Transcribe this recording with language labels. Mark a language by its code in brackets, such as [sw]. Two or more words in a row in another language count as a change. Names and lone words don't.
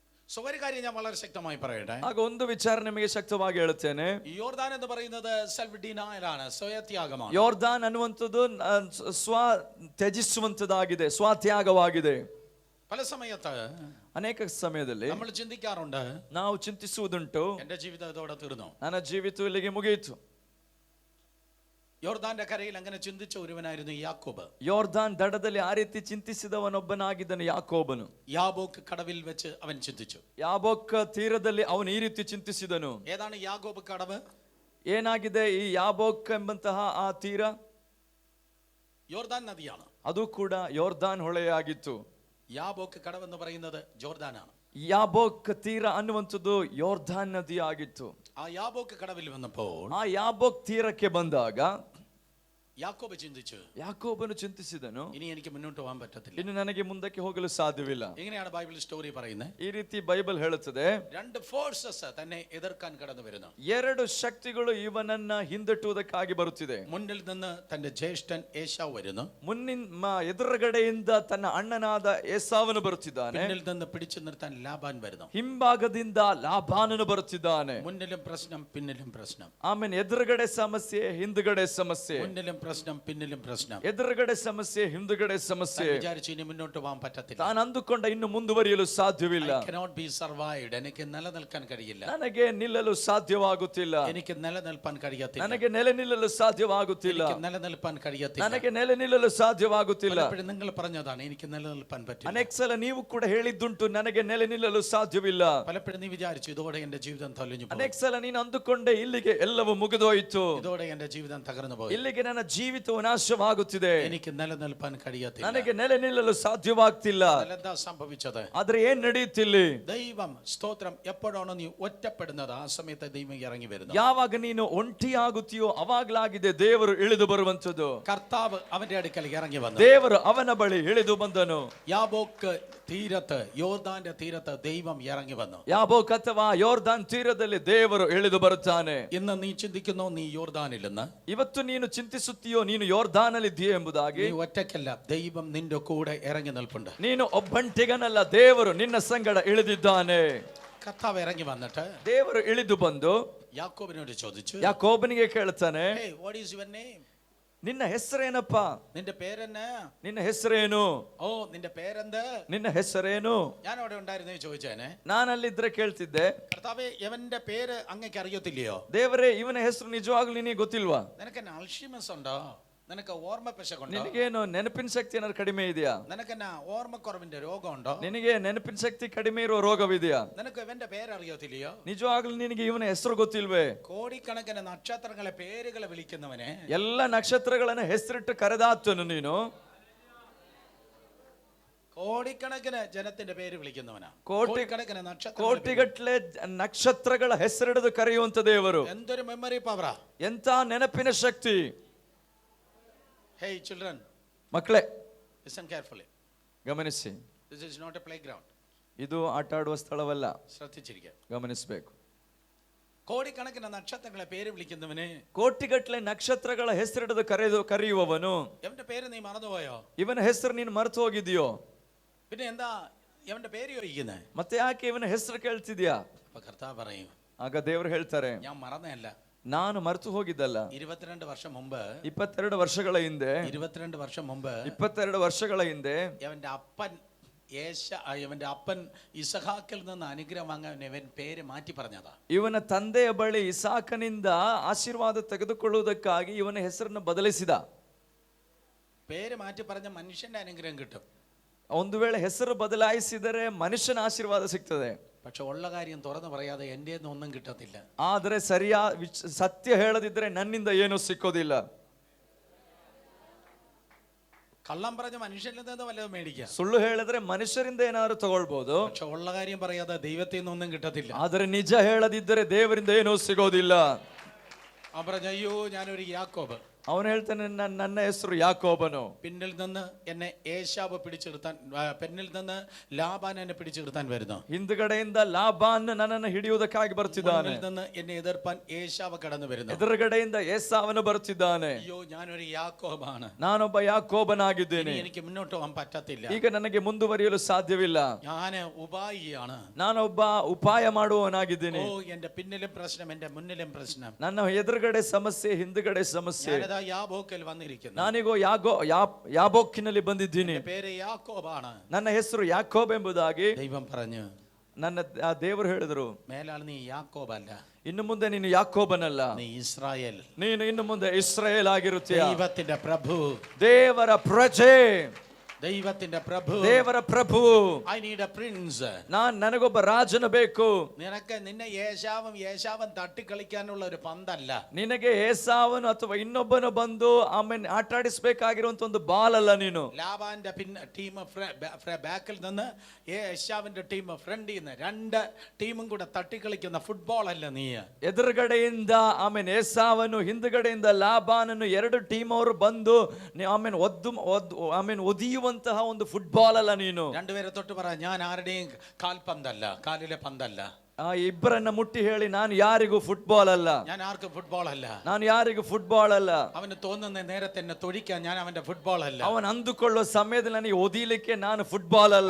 [ml] സോ ഒരു കാര്യം ഞാൻ വളരെ ശക്തമായി പറയട്ടെ. [kn] ಆಗ ಒಂದು ವಿಚಾರ ನಿಮಗೆ ಶಕ್ತವಾಗಿ ಹೇಳುತ್ತೇನೆ. [ml] യോർദാൻ എന്ന് പറയുന്നത് [en] self denial, [ml] സ്വയത്യാഗമാണ്. [kn] ಯೋರ್ದಾನ್ ಅನ್ನುವಂಥದ್ದು ಸ್ವ ತ್ಯಜಿಸುವಂತದ್ದಾಗಿದೆ, ಸ್ವತ್ಯಾಗವಾಗಿದೆ. [ml] പല സമയത്ത് [kn] ಅನೇಕ ಸಮಯದಲ್ಲಿ [ml] നമ്മൾ ചിന്തിക്കാറുണ്ട്, [kn] ನಾವು ಚಿಂತಿಸುವುದುಂಟು, [ml] എന്റെ ജീവിതം ഇതോടെ തീർന്നു, [kn] ನನ್ನ ಜೀವಿತ ಇಲ್ಲಿಗೆ ಮುಗಿಯಿತು. [ml] യോർദാന്റെ കരയിൽ അങ്ങനെ ചിന്തിച്ച ഒരുവനായിരുന്നു യാക്കോബ്. [kn] ಯೋರ್ದಾನ್ ದಡದಲ್ಲಿ ಆ ರೀತಿ ಚಿಂತಿಸಿದವನೊಬ್ಬನಾಗಿದ್ದನು ಯಾಕೋಬನು. [ml] യാബോക്ക് കടവിൽ വെച്ച് അവൻ ചിന്തിച്ചു. [kn] ಯಾಬೋಕ್ ತೀರದಲ್ಲಿ ಅವನು ಈ ರೀತಿ ಚಿಂತಿಸಿದನು. [ml] ഏതാണ് യാക്കോബ് കടവ്? [kn] ಏನಾಗಿದೆ ಈ ಯಾಬೋಕ್ ಎಂಬಂತಹ ಆ ತೀರ? [ml] യോർദാൻ നദിയാണ്. [kn] ಅದು ಕೂಡ ಯೋರ್ದಾನ್ ಹೊಳೆಯಾಗಿತ್ತು. [ml] യാബോക്ക് കടവ് എന്ന് പറയുന്നത് ജോർദാനാണ്. [kn] ಯಾಬೋಕ್ ತೀರ ಅನ್ನುವಂಥದ್ದು ಯೋರ್ದಾನ್ ನದಿ ಆಗಿತ್ತು. [ml] ആ യാബോക്ക് കടവിൽ വന്നപ്പോൾ [kn] ಆ ಯಾಬೋಕ್ ತೀರಕ್ಕೆ ಬಂದಾಗ [ml] യാക്കോബ് ചിന്തിച്ചു, [kn] ಯಾಕೋಬನು ಚಿಂತಿಸಿದನು, [ml] ഇനി എനിക്ക് മുന്നോട്ട് പോകാൻ പറ്റത്തില്ല. [kn] ಇನ್ನು ನನಗೆ ಮುಂದಕ್ಕೆ ಹೋಗಲು ಸಾಧ್ಯವಿಲ್ಲ. [ml] എങ്ങനെയാണ് [en] Bible story [ml] പറയുന്നത്? [kn] ಈ ರೀತಿ ಬೈಬಲ್ ಹೇಳುತ್ತದೆ, [ml] രണ്ട് ഫോഴ്സസ് തന്നെ എതിർക്കാൻ കടന്നു വരുന്നു. [kn] ಎರಡು ಶಕ್ತಿಗಳು ಇವನನ್ನ ಹಿಂದಟ್ಟುವುದಕ್ಕಾಗಿ ಬರುತ್ತಿದೆ. [ml] മുന്നിൽ നിന്ന് തന്റെ ജ്യേഷ്ഠൻ ഏശാവ് വരുന്നു, [kn] ಎದುರುಗಡೆಯಿಂದ ತನ್ನ ಅಣ್ಣನಾದ ಏಸಾವನು ಬರುತ್ತಿದ್ದಾನೆ. [ml] പിന്നിൽ നിന്ന് പിടിച്ചു നിർത്താൻ ലാബാൻ വരുന്നു, [kn] ಹಿಂಭಾಗದಿಂದ ಲಾಬಾನನು ಬರುತ್ತಿದ್ದಾನೆ. [ml] മുന്നിലും പ്രശ്നം പിന്നിലും പ്രശ്നം. [kn] ಆಮೇಲೆ ಎದುರುಗಡೆ ಸಮಸ್ಯೆ, ಹಿಂದುಗಡೆ ಸಮಸ್ಯೆ, [ml] മുന്നിലും പ്രശ്നം പിന്നിലും പ്രശ്നം. [kn] ಎದುರುಗಡೆ ಸಮಸ್ಯೆ, ಹಿಂದುಗಡೆ ಸಮಸ್ಯೆ. [ml] വിചാരിച്ചു ഇനി മുന്നോട്ട് പോകാൻ പറ്റത്തില്ല, [kn] ತಾನು ಅಂದುಕೊಂಡ ಇನ್ನು ಮುಂದುವರಿಯಲು ಸಾಧ್ಯವಿಲ್ಲ, [en] I cannot be survived. [ml] എനിക്ക് നിലനിൽക്കാൻ കഴിയില്ല, [kn] ನನಗೆ ನಿಲ್ಲಲು ಸಾಧ್ಯವಾಗುತ್ತಿಲ್ಲ, [ml] എനിക്ക് നിലനിൽപ്പാൻ കഴിയത്തില്ല, [kn] ನನಗೆ ನೆಲೆ ನಿಲ್ಲಲು ಸಾಧ್ಯವಾಗುತ್ತಿಲ್ಲ, [ml] എനിക്ക് നിലനിൽപ്പാൻ കഴിയത്തില്ല. [kn] ನನಗೆ ನೆಲೆ ನಿಲ್ಲಲು ಸಾಧ್ಯವಾಗುತ್ತಿಲ್ಲ. [ml] പലപ്പോഴും നിങ്ങൾ പറഞ്ഞതാണ് എനിക്ക് നിലനിൽപ്പാൻ പറ്റില്ല. [kn] ಅನೇಕ ಸಲ ನೀವು ಕೂಡ ಹೇಳಿದ್ದುಂಟು, ನನಗೆ ನೆಲೆ ನಿಲ್ಲಲು ಸಾಧ್ಯವಿಲ್ಲ. [ml] പലപ്പോഴും നീ വിചാരിച്ചു ഇതോടെ എന്റെ ജീവിതം തൊലഞ്ഞു പോകും, [kn] ಅನೇಕ ಸಲ ನೀನು ಅಂದುಕೊಂಡೆ ಇಲ್ಲಿಗೆ ಎಲ್ಲವೂ ಮುಗಿದೋಯಿತು, [ml] ഇതോടെ എന്റെ ജീവിതം തകർന്നു പോയി, [kn] ಇಲ್ಲಿಗೆ ನನ್ನ ಜೀವಿತವು ನಾಶವಾಗುತ್ತಿದೆ, [ml] എനിക്ക് നിലനിൽപ്പാൻ കഴിയത്തില്ല. [kn] ನನಗೆ ನೆಲೆ ನಿಲ್ಲಲು ಸಾಧ್ಯವಾಗ್ತಿಲ್ಲ. [ml] എന്താ സംഭവിച്ചത്? [kn] ಆದ್ರೆ ಏನ್ ನಡೆಯುತ್ತಿಲ್ಲಿ? [ml] ദൈവം സ്തോത്രം എപ്പോഴാണോ നീ ഒറ്റപ്പെടുന്നത് ആ സമയത്ത് ദൈവം ഇറങ്ങി വരുന്നു. [kn] ಯಾವಾಗ ನೀನು ಒಂಟಿಯಾಗುತ್ತೀಯೋ ಅವಾಗ್ಲಾಗಿದೆ ದೇವರು ಇಳಿದು ಬರುವಂತದ್ದು. [ml] കർത്താവ് അവന്റെ അടുക്കൽ ഇറങ്ങി വന്നു, [kn] ದೇವರು ಅವನ ಬಳಿ ಇಳಿದು ಬಂದನು. [ml] യാബോക്ക് തീരത്ത്, യോർദാന്റെ തീരത്ത് ദൈവം ഇറങ്ങി വന്നു. [kn] ಯಾಬೋಕ್ ಅಥವಾ ಯೋರ್ದಾನ್ ತೀರದಲ್ಲಿ ದೇವರು ಇಳಿದು ಬರುತ್ತಾನೆ. [ml] ഇന്ന് നീ ചിന്തിക്കുന്നു നീ യോർദാനില്ലെന്ന്. [kn] ಇವತ್ತು ನೀನು ಚಿಂತಿಸುತ್ತೀಯೋ ನೀನು ಯೋರ್ದಾನಲ್ಲಿದ್ದೀಯೋ ಎಂಬುದಾಗಿ. [ml] നീ ഒറ്റയ്ക്കല്ല, ദൈവം നിന്റെ കൂടെ ഇറങ്ങി നിൽപ്പുണ്ട്. [kn] ನೀನು ಒಬ್ಬಂಟಿಗನಲ್ಲ, ದೇವರು ನಿನ್ನ ಸಂಗಡ ಇಳಿದಿದ್ದಾನೆ. [ml] കർത്താവ് ഇറങ്ങി വന്നിട്ട് [kn] ದೇವರು ಇಳಿದು ಬಂದು [ml] യാക്കോബിനോട് ചോദിച്ചു, [kn] ಯಾಕೋಬನಿಗೆ ಕೇಳ್ತಾನೆ, [en] Hey, what is your name? [kn] ನಿನ್ನ ಹೆಸರೇನಪ್ಪ? [ml] നിന്റെ പേരെന്നാ? [kn] ನಿನ್ನ ಹೆಸರೇನು? [ml] ഓ നിന്റെ പേരെന്ത്? [kn] ನಿನ್ನ ಹೆಸರೇನು? [ml] ഞാൻ അവിടെ ഉണ്ടായിരുന്നേ ചോദിച്ചേനെ. [kn] ನಾನಲ್ಲಿದ್ರೆ ಕೇಳ್ತಿದ್ದೆ, [ml] കർത്താവേ എവന്റെ പേര് അങ്ങക്ക് അറിയത്തില്ലയോ? [kn] ದೇವರೇ ಇವನ ಹೆಸರು ನಿಜವಾಗ್ಲೂ ನಿನಗೆ ಗೊತ್ತಿಲ್ವಾ? [ml] നിനക്കെന്നാ അൾഷിമസ് ഉണ്ടോ? നിനക്ക് ഓർമ്മ പെശകുണ്ടോ? [kn] ನಿನಗೇನು ನೆನಪಿನ ಶಕ್ತಿ ಏನಾದ್ರು ಕಡಿಮೆ ಇದೆಯಾ? [ml] നിനക്കെന്നാ ഓർമ്മക്കുറവിന്റെ രോഗമുണ്ടോ? [kn] ನಿನಗೆ ನೆನಪಿನ ಶಕ್ತಿ ಕಡಿಮೆ ಇರುವ ರೋಗವಿದೆಯಾ? [ml] നിനക്ക് ഇവന്റെ പേര് അറിയത്തില്ലയോ? [kn] ನಿಜವಾಗ್ಲೂ ನಿನಗೆ ಇವನ ಹೆಸರು ಗೊತ್ತಿಲ್ವೇ? [ml] കോടിക്കണക്കിന് നക്ഷത്രങ്ങളെ പേരുകളെ വിളിക്കുന്നവനെ, [kn] ಎಲ್ಲ ನಕ್ಷತ್ರಗಳನ್ನ ಹೆಸರಿಟ್ಟು ಕರೆದಾತನು ನೀನು. [ml] കോടിക്കണക്കിന് ജനത്തിന്റെ പേര് വിളിക്കുന്നവനാ, കോടി- കോടിക്കണക്കിന് നക്ഷത്ര, [kn] ಕೋಟಿಗಟ್ಲೆ ನಕ್ಷತ್ರಗಳ ಹೆಸರಿಡಿದು ಕರೆಯುವಂತ ದೇವರು. [ml] എന്തൊരു [en] memory power, [kn] ಎಂತ ನೆನಪಿನ ಶಕ್ತಿ. [en] Hey children, [kn] ಮಕ್ಕಳೇ [en] listen carefully. [kn] ಗಮನಿಸಿ, [en] This is not a playground. [kn] ಇದು ಆಟ ಆಡುವ ಸ್ಥಳವಲ್ಲ, [ml] ശ്രദ്ധിച്ചിരിക്കുക. [kn] ಗಮನಿಸಬೇಕು. [ml] കോടിക്കണക്കിന് നക്ഷത്രങ്ങളെ പേര് വിളിക്കുന്നവന്, [kn] ಕೋಟಿಗಟ್ಲೆ ನಕ್ಷತ್ರಗಳ ಹೆಸರಿಡಿದು ಕರೆಯುವವನು, [ml] എവന്റെ പേര് നീ മറന്നുപോയോ? [kn] ಇವನ ಹೆಸರು ನೀನು ಮರೆತು ಹೋಗಿದೆಯೋ? [ml] പിന്നെ എന്താ എവന്റെ പേര് ചോദിക്കുന്നത്? [kn] ಮತ್ತೆ ಯಾಕೆ ಇವನ ಹೆಸರು ಕೇಳ್ತಿದ್ಯಾ? [ml] അപ്പൊ കർത്താവ് പറയും, [kn] ಆಗ ದೇವರು ಹೇಳ್ತಾರೆ, [ml] ഞാൻ മറന്നല്ല, [kn] ನಾನು ಮರೆತು ಹೋಗಿದ್ದಲ್ಲ. [ml] 22 വർഷം മുമ്പ്, [kn] 22 ವರ್ಷಗಳ ಹಿಂದೆ, [ml] 22 വർഷം മുമ്പ് [kn] 22 ವರ್ಷಗಳ ಹಿಂದೆ [ml] എവന്റെ അപ്പൻ ഇവന്റെ അപ്പൻ ഇസഹാക്കിൽ നിന്ന് അനുഗ്രഹം വാങ്ങാൻ ഇവൻ പേര് മാറ്റി പറഞ്ഞതാ. [kn] ಇವನ ತಂದೆಯ ಬಳಿ ಇಸಾಕನಿಂದ ಆಶೀರ್ವಾದ ತೆಗೆದುಕೊಳ್ಳುವುದಕ್ಕಾಗಿ ಇವನ ಹೆಸರನ್ನು ಬದಲಿಸಿದ. [ml] പേര് മാറ്റി പറഞ്ഞ മനുഷ്യന്റെ അനുഗ്രഹം കിട്ടും. [kn] ಒಂದು ವೇಳೆ ಹೆಸರು ಬದಲಾಯಿಸಿದರೆ ಮನುಷ್ಯನ ಆಶೀರ್ವಾದ ಸಿಗ್ತದೆ. [ml] പക്ഷെ ഉള്ള കാര്യം തുറന്നു പറയാതെ എൻ്റെ ഒന്നും കിട്ടത്തില്ല. [kn] ಆದರೆ ಸತ್ಯ ಹೇಳದಿದ್ರೆ ನನ್ನಿಂದ ಏನೂ ಸಿಕ್ಕೋದಿಲ್ಲ. [ml] കള്ളം പറഞ്ഞ മനുഷ്യനിൽ നിന്ന് വല്ലതും മേടിക്കാം, [kn] ಸುಳ್ಳು ಹೇಳಿದ್ರೆ ಮನುಷ್ಯರಿಂದ ಏನಾದ್ರು ತಗೊಳ್ಬಹುದು. [ml] പക്ഷെ ഉള്ള കാര്യം പറയാതെ ദൈവത്തിൽ നിന്നൊന്നും കിട്ടത്തില്ല. [kn] ಆದರೆ ನಿಜ ಹೇಳದಿದ್ದರೆ ದೇವರಿಂದ ಏನೂ ಸಿಗೋದಿಲ್ಲ. [ml] അവൻ പറഞ്ഞു, അയ്യോ ഞാനൊരു യാക്കോബ്, [kn] ಅವನು ಹೇಳ್ತಾನೆ, ನನ್ನ ಹೆಸರು ಯಾಕೋಬನು. [ml] പിന്നിൽ നിന്ന് എന്നെ ഏശാവ് പിടിച്ചെടുത്താൻ, പിന്നിൽ നിന്ന് ലാബാൻ എന്നെ പിടിച്ചെടുത്താൻ വരുന്നു. [kn] ಹಿಂದ್ಗಡೆಯಿಂದ ಲಾಬಾನ್ ನನ್ನನ್ನು ಹಿಡಿಯುವುದಕ್ಕಾಗಿ ಬರ್ತಿದ್ದಾನೆ. [ml] മുന്നിൽ നിന്ന് എന്നെ എതിർപ്പാൻ ഏശാവ് കടന്നു വരുന്നു. [kn] ಎದುರುಗಡೆಯಿಂದ ಏಸಾವನು ಬರ್ತಿದ್ದಾನೆ. [ml] അയ്യോ, ഞാനൊരു യാക്കോബാണ്, [kn] ನಾನೊಬ್ಬ ಯಾಕೋಬನಾಗಿದ್ದೇನೆ, [ml] എനിക്ക് മുന്നോട്ട് പോകാൻ പറ്റത്തില്ല, [kn] ಈಗ ನನಗೆ ಮುಂದುವರಿಯಲು ಸಾಧ್ಯವಿಲ್ಲ, [ml] ഞാൻ ഉപായിയാണ്, [kn] ನಾನೊಬ್ಬ ಉಪಾಯ ಮಾಡುವವನಾಗಿದ್ದೇನೆ. [ml] ഓ, എന്റെ പിന്നിലും പ്രശ്നം, എന്റെ മുന്നിലും പ്രശ്നം, [kn] ನನ್ನ ಎದುರುಗಡೆ ಸಮಸ್ಯೆ, ಹಿಂದುಗಡೆ ಸಮಸ್ಯೆ. [ml] ഞാനിതാ യാബോക്കിൽ വന്നിരിക്കുന്നു, [kn] ನಾನೀಗ ಯಾಬೋಕಿನಲ್ಲಿ ಬಂದಿದ್ದೀನಿ, [ml] പേര് യാക്കോബാണ്, [kn] ನನ್ನ ಹೆಸರು ಯಾಕೋಬ್ ಎಂಬುದಾಗಿ [ml] ദൈവം പറഞ്ഞു. [kn] ನನ್ನ ದೇವರು ಹೇಳಿದರು, [ml] മേലാൽ നീ യാക്കോബല്ല, [kn] ಇನ್ನು ಮುಂದೆ ನೀನು ಯಾಕೋಬನಲ್ಲ, [ml] നീ ഇസ്രായേൽ, [kn] ನೀನು ಇನ್ನು ಮುಂದೆ ಇಸ್ರಾಯೇಲ್ ಆಗಿರುತ್ತೀಯ. [ml] ദൈവത്തിന്റെ പ്രഭു, [kn] ದೇವರ ಪ್ರಜೆ, [ml] ദൈവത്തിന്റെ പ്രഭു, [kn] ದೇವರ ಪ್ರಭು. [en] I need a prince. [kn] ನನಗೊಬ್ಬ ರಾಜನು ಬೇಕು. [ml] നിന്നെ യേശാവും തട്ടിക്കളിക്കാനുള്ള ഒരു പന്തല്ല. [kn] ನಿನಗೆ ಏಸಾವನು ಅಥವಾ ಇನ್ನೊಬ್ಬನು ಬಂದು ಆಮೇಲೆ ಆಟ ಆಡಿಸಬೇಕಾಗಿರುವಂತ ಒಂದು ಬಾಲ್ ಅಲ್ಲ ನೀನು. [ml] ലാബാന്റെ [en] team back [ml] നിന്ന് യേശാവിന്റെ [en] team front [ml] നിന്ന് രണ്ട് ടീമും കൂടെ തട്ടിക്കളിക്കുന്ന ഫുട്ബോൾ അല്ല നീ. [kn] ಎದುರುಗಡೆಯಿಂದ ಆಮೇಲೆ ಏಸಾವನು, ಹಿಂದುಗಡೆಯಿಂದ ಲಾಬಾನನು, ಎರಡು ಟೀಮ್ ಅವರು ಬಂದು ಆಮೇಲೆ ಒದಿಯುವಂತಹ ಒಂದು ಫುಟ್ಬಾಲ್ ಅಲ್ಲ ನೀನು. [ml] രണ്ടുപേരെ തൊട്ട് പറ, ഞാൻ ആരുടെയും കാൽപന്തല്ല, കാലിലെ പന്തല്ല. [kn] ಇಬ್ಬರನ್ನ ಮುಟ್ಟಿ ಹೇಳಿ, ನಾನು ಯಾರಿಗೂ ಫುಟ್ಬಾಲ್ ಅಲ್ಲ, [ml] ഞാൻ ആർക്കും ഫുട്ബോൾ അല്ല, [kn] ನಾನು ಯಾರಿಗೂ ಫುಟ್ಬಾಲ್ ಅಲ್ಲ. [ml] അവന് തോന്നുന്ന നേരത്തെ എന്നെ തൊഴിക്കാൻ ഞാൻ അവന്റെ ഫുട്ബോൾ അല്ല. [kn] ಅವನು ಅಂದುಕೊಳ್ಳುವ ಸಮಯದಲ್ಲಿ ನನಗೆ ಒದಿಲಿಕ್ಕೆ ನಾನು ಫುಟ್ಬಾಲ್ ಅಲ್ಲ.